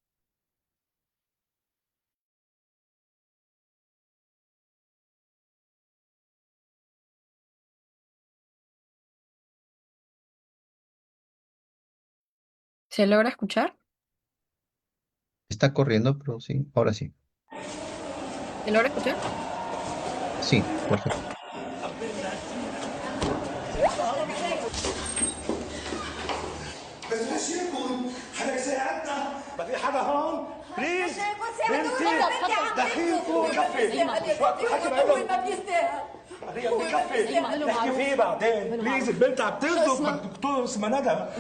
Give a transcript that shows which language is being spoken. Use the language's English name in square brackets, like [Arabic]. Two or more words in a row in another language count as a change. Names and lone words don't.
[Spanish] ¿Se logra escuchar? Está corriendo, pero sí, ahora sí. ¿Se logra escuchar? Sí, perfecto. [Arabic] بس مشيكم حدا يساعدنا ما في حدا هون بليز بنتي دحيكم كفي مش وقت الحكي معهم ما بيستاهل بكفي نحكي فيه بعدين بليز البنت عم تغضب الدكتور اسمها ندى